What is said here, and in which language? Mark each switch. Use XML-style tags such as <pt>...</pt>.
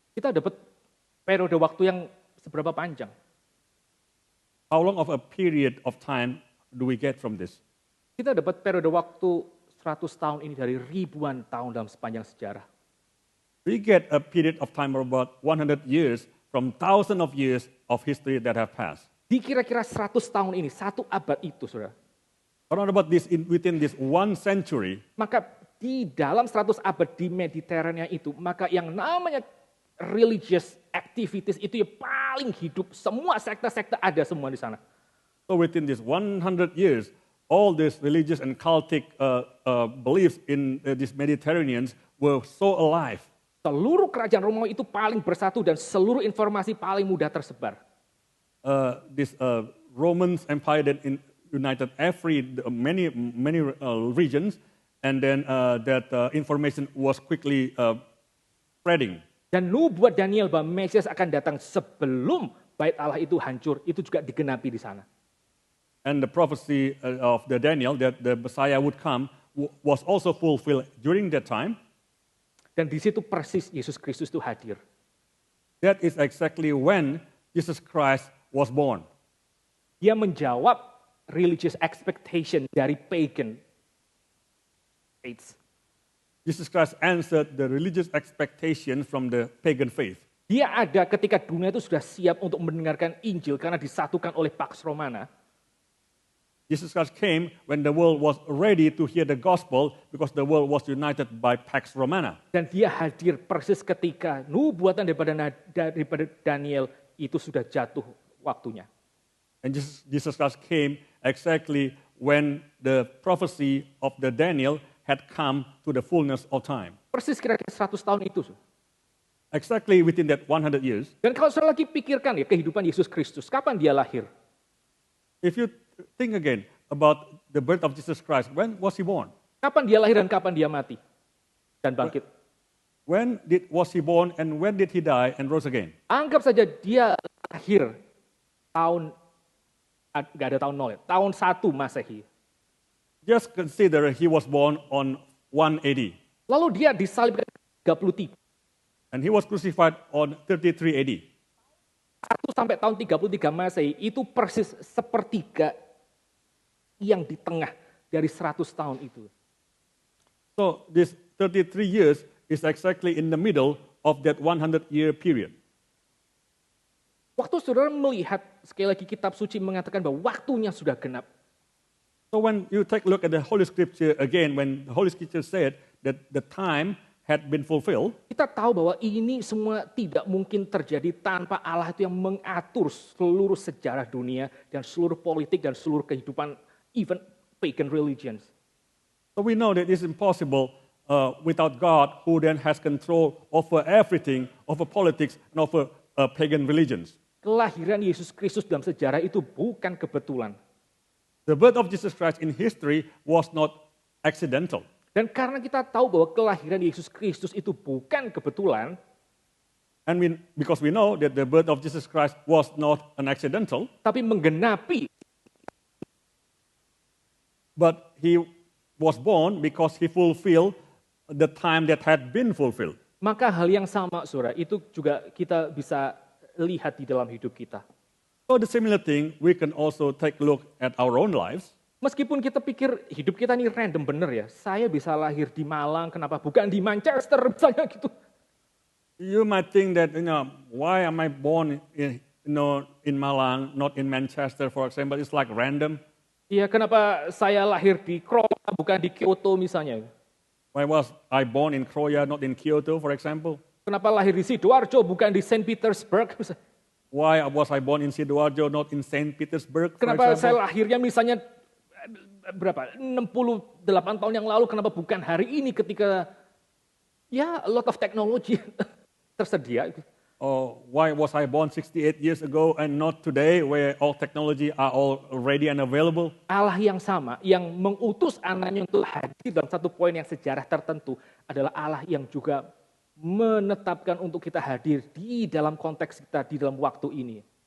<id>kita dapat periode waktu yang seberapa panjang?</id> <en>How long of a period of time do we get from this?</en> <id>Kita dapat periode waktu 100 tahun ini dari ribuan tahun dalam sepanjang sejarah.</id> <en>We get a period of time of about 100 years from thousands of years of history that have passed.</en> <id>Di kira-kira 100 tahun ini, satu abad itu, saudara.</id> <en>Around about this, within this 1 century,</en> <id>maka di dalam 100 abad di Mediterania itu, maka yang namanya</id> <en>religious activities</en> <id>itu ya paling hidup. Semua sekte-sekte ada semua di sana.</id> <en>So within this 100 years, all these religious and cultic beliefs in these Mediterraneans were so alive.</en> <id>Seluruh kerajaan Romawi itu paling bersatu dan seluruh informasi paling mudah tersebar.</id> <en>This Roman Empire that united many regions, and then that information was quickly spreading.</en> <id>Dan nubuat Daniel bahwa Mesias akan datang sebelum bait Allah itu hancur, itu juga digenapi di sana.</id> <en>And the prophecy of the Daniel that the Messiah would come was also fulfilled during that time.</en> <id>Dan di situ persis Yesus Kristus itu hadir.</id> <en>That is exactly when Jesus Christ was born.</en> <id>Dia menjawab</id> <en>religious expectation</en> <id>dari</id> <en>pagan faiths. Jesus Christ answered the religious expectation from the pagan faith.</en> <id>Dia ada ketika dunia itu sudah siap untuk mendengarkan Injil karena disatukan oleh Pax Romana.</id> <en>Jesus Christ came when the world was ready to hear the gospel because the world was united by Pax Romana.</en> <id>Dan dia hadir persis ketika nubuatan daripada Daniel itu sudah jatuh waktunya.</id> <en>And Jesus Christ came exactly when the prophecy of the Daniel had come to the fullness of time.</en> <id>Persis kira-kira 100 tahun itu.</id> <en>Exactly within that 100 years.</en> <id>Dan kalau saya lagi pikirkan ya kehidupan Yesus Kristus, kapan dia lahir?</id> <en>If you think again about the birth of Jesus Christ, when was he born?</en> <id>Kapan dia lahir dan kapan dia mati dan bangkit?</id> <en>When was he born and when did he die and rose again?</en> <id>Anggap saja dia lahir tahun, nggak ada tahun 0 ya, tahun 1 Masehi.</id> <en>Just consider he was born on 1 AD.</en> <id>Lalu dia disalibkan 33.</id> <en>And he was crucified on 33 AD.</en> <id>1 sampai tahun 33 Masehi itu persis sepertiga yang di tengah dari 100 tahun itu.</id> <en>So this 33 years is exactly in the middle of that 100-year period.</en> <id>Waktu saudara melihat, sekali lagi kitab suci mengatakan bahwa waktunya sudah genap.</id> <en>So when you take a look at the Holy Scripture again, when the Holy Scripture said that the time had been fulfilled,</en> <id>Kita tahu bahwa ini semua tidak mungkin terjadi tanpa Allah itu yang mengatur seluruh sejarah dunia dan seluruh politik dan seluruh kehidupan,</id> <en>even pagan religions. so we know that it's impossible without God, who then has control over everything, over politics, and over pagan religions.</en> <id>Kelahiran Yesus Kristus dalam sejarah itu bukan kebetulan.</id> <en>The birth of Jesus Christ in history was not accidental.</en> <id>Dan karena kita tahu bahwa kelahiran Yesus Kristus itu bukan kebetulan,</id> <en>And because we know that the birth of Jesus Christ was not an accidental,</en> <id>tapi menggenapi,</id> <en>but he was born because he fulfilled the time that had been fulfilled.</en> <id>maka hal yang sama, saudara, itu juga kita bisa lihat di dalam hidup kita.</id> <en>So the similar thing, we can also take a look at our own lives.</en> <id>Meskipun kita pikir hidup kita ini random bener ya, saya bisa lahir di Malang, kenapa bukan di Manchester misalnya gitu.</id> <en>You might think that, why am I born in Malang, not in Manchester, for example? It's like random.</en> <id>Iya, kenapa saya lahir di Kroya bukan di Kyoto misalnya.</id> <en>Why was I born in Kroya, not in Kyoto, for example?</en> <id>Kenapa lahir di Sidoarjo bukan di Saint Petersburg misalnya.</id> <en>Why was I born in Sidoarjo, not in Saint Petersburg, for</en> <id>Kenapa</id> <en>example?</en> <id>saya lahirnya misalnya berapa 68 tahun yang lalu, kenapa bukan hari ini ketika ya</id> <en>a lot of technology</en> <id>tersedia.</id> <en>Or why was I born 68 years ago and not today, where all technology are all ready and available?</en> <id>Allah yang sama, yang mengutus anaknya untuk hadir dalam satu poin yang sejarah tertentu adalah Allah yang juga menetapkan untuk kita hadir di dalam konteks kita, di dalam waktu ini.</id>